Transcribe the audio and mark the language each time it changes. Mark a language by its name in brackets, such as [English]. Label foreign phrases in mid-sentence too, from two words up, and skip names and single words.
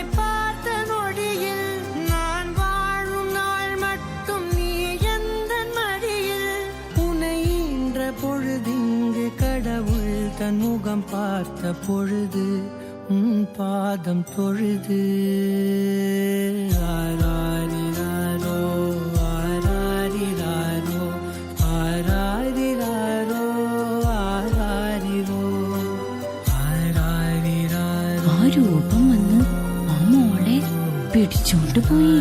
[Tamil] பார்த்த நொடியில் நான் வாழும் நாள் மட்டும் நீ எந்த மடியில் உன்னை ஈன்ற பொழுதிங்கு கடவுள் தன் முகம் பார்த்த பொழுது உன் பாதம் தொழுது ஆராரிராரோ ஆராரிராரோ ஆராரிராரோ ஆராரிரோ ആരാരിരാരോ. [Malayalam] ആ രൂപം വന്ന് ആ മോളെ പിടിച്ചോണ്ട് പോയി.